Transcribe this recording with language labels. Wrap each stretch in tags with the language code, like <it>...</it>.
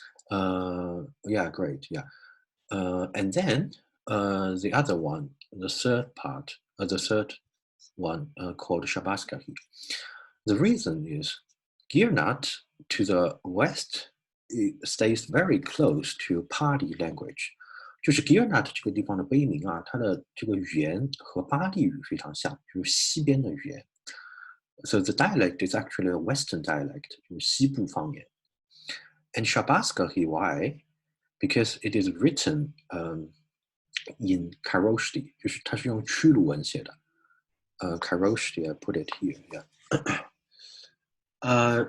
<en>Yeah, yeah, great. Yeah, and then the other one, the third part, the third one called Shabbaskahi. The reason is Girnath to the west stays very close to Pali language.</en> <zh>就是 Girnath 这个地方的碑铭啊，它的这个语言和巴利语非常像，就是西边的语言。</zh> <en>So the dialect is actually a Western dialect,</en> <zh>就是西部方言。</zh> <en>And Shabbaskahi, why? Because it is written in Kharoshthi,</en> <zh>就是它是用曲鲁文写的。</zh> <en>Kharoshthi, I put it here. Yeah.</en>